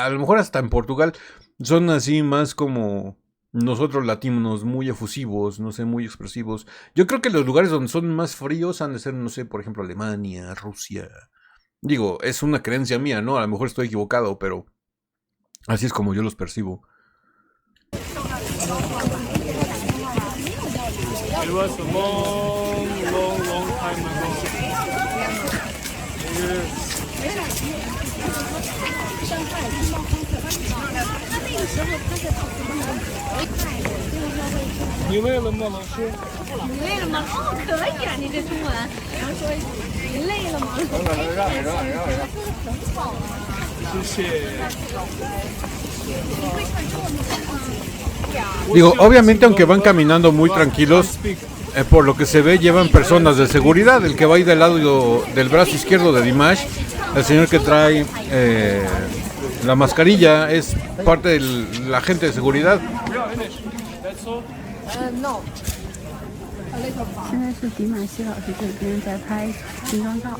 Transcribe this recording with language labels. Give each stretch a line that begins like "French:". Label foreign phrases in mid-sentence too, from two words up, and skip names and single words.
Spanish: Y a lo mejor hasta en Portugal son así más como nosotros latinos muy efusivos, no sé, muy expresivos. Yo creo que los lugares donde son más fríos han de ser, no sé, por ejemplo, Alemania, Rusia. Digo, es una creencia mía, ¿no? A lo mejor estoy equivocado, pero así es como yo los percibo.
English: It was a long time ago. Yes.
Chinese: 你累了吗，老师？你累了吗？哦，可以啊，你这中文。然后说你累了吗？很好啊。谢谢。
Spanish: Digo, obviamente aunque van caminando muy tranquilos, por lo que se ve llevan personas de seguridad. El que va ahí del lado del brazo izquierdo de Dimash, el señor que trae la mascarilla, es parte del agente de seguridad. No。
Chinese: 现在是迪玛希老师这边在拍形状照。